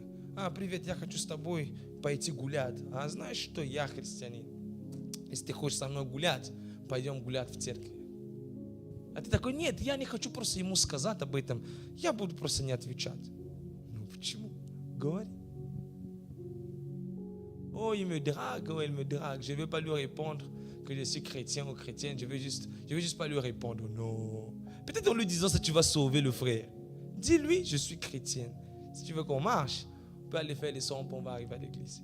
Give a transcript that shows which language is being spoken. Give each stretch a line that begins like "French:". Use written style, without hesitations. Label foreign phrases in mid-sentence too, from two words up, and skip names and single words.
Russian: Привет, я хочу с тобой пойти гулять. Знаешь что, я христианин. Если ты хочешь со мной гулять, пойдем гулять в церкви. А ты такой, нет, я не хочу просто ему сказать об этом. Я буду просто не отвечать. Ну почему? Говори.
French: Oh, il me drague, oh, elle me drague. Je ne vais pas lui répondre que je suis chrétien ou chrétienne. Je vais juste pas lui répondre. Non. Peut-être en lui disant ça, tu vas sauver le frère. Dis-lui, je suis chrétienne. Si tu veux qu'on marche, on peut aller faire les sons, on va arriver à l'église.